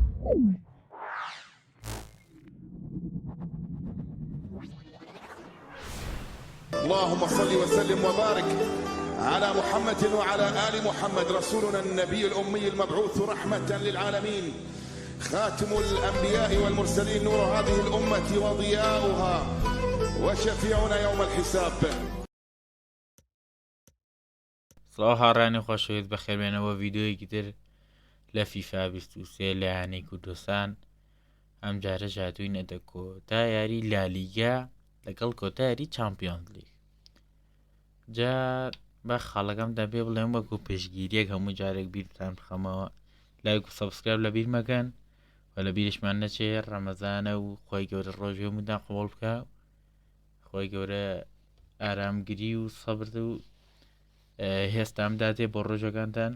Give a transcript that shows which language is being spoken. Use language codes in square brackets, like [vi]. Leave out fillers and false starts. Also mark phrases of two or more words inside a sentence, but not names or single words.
[ar] اللهم صل وسلم وبارك على محمد وعلى آل محمد رسولنا النبي الأمي المبعوث رحمة للعالمين خاتم الأنبياء والمرسلين نور هذه الأمة وضياؤها وشفيعنا يوم الحساب. [ckb] سڵاو هاوڕێیانی خۆشەویست بە خێربێنەوە ڤیدیۆیەکی تر لە فیفا 23 لایەنەی کوردستان ئەم جارە هاتووینەتە کۆتا یاری لالیگا لەگەڵ کۆتا یاری چامپیۆنز لیگ. جا بە خاڵەکەم دەبێ بڵێم وەکو پشتگیریەک هەموو جارێک بیرتان بخەمەوە لایک و سەبسکرایب لەبیرمەکەن و لە بیرشمان نەچێ ڕەمەزانە و خۆی گەورە ڕۆژ هەمووتان قبوڵ بکە، خۆی گەورە ئارامگری و سەبر و هێستام داتێ بۆ ڕۆژەکانتان.